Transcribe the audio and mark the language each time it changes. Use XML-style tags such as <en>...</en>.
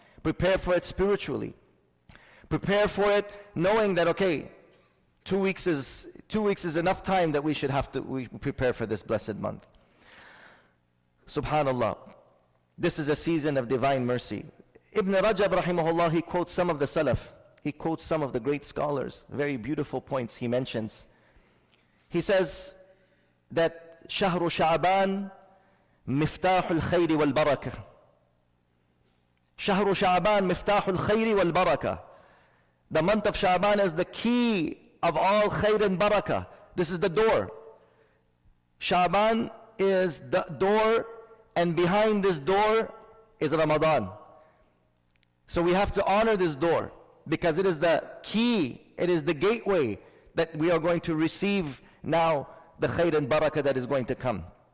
<en>Prepare for it spiritually. Prepare for it knowing that, okay, 2 weeks is enough time that we prepare for this blessed month. Subhanallah. This is a season of divine mercy. Ibn Rajab rahimahullah, he quotes some of the Salaf. He quotes some of the great scholars. Very beautiful points he mentions. He says that</en> <ar>شهر شعبان مفتاح الخير والبركة. شهر شعبان مفتاح الخير والبركة.</ar> <en>The month of Sha'ban is the key of all khair and barakah. This is the door. Sha'ban is the door, and behind this door is Ramadan. So we have to honor this door because it is the key, it is the gateway that we are going to receive now the khair and barakah that is going to come.</en>